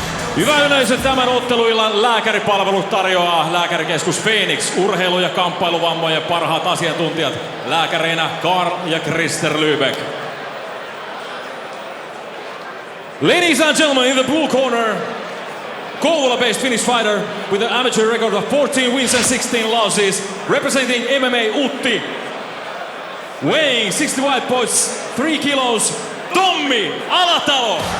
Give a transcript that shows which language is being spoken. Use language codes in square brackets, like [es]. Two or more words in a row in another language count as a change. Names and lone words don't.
[fi] Hyvä yleisö, tämän otteluillan lääkäripalvelut tarjoaa Lääkärikeskus Phoenix. Urheilu- ja kamppailuvammojen parhaat asiantuntijat lääkäreinä Karl ja Krister Lübeck. [en] Ladies and gentlemen, in the blue corner, Kouvola-based Finnish fighter with an amateur record of 14 wins and 16 losses, representing MMA Utti, weighing 65.3 kilos, Tommi Alatalo.